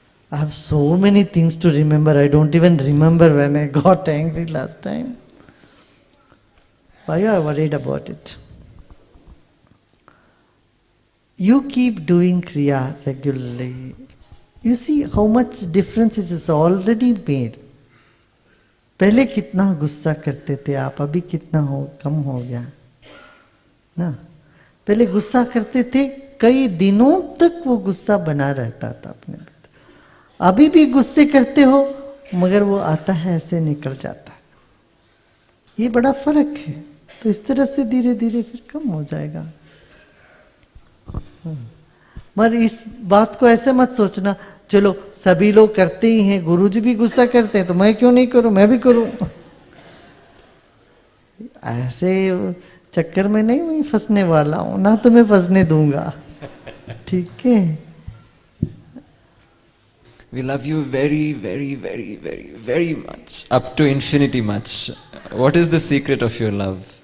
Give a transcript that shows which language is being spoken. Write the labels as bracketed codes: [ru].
[en] I have so many things to remember. I don't even remember when I got angry last time. Why you are worried about it? You keep doing Kriya regularly. You see how much difference it is already made. [hi] पहले कितना गुस्सा करते थे आप, अभी कितना कम हो गया ना? पहले गुस्सा करते थे, कई दिनों तक वो गुस्सा बना रहता था अपने भीतर। अभी भी गुस्से करते हो, मगर वो आता है, ऐसे निकल जाता है। ये बड़ा फर्क है। तो इस तरह से धीरे धीरे फिर कम हो जाएगा। मगर इस बात को ऐसे मत सोचना, चलो सभी लोग करते ही हैं, गुरुजी भी गुस्सा करते हैं तो मैं क्यों नहीं करूं, मैं भी करूं। ऐसे चक्कर में नहीं मैं फंसने वाला हूं, ना तो मैं फंसने दूंगा। ठीक है? [en] We love you very, very, very, very, very much. Up to infinity much. What is the secret of your love?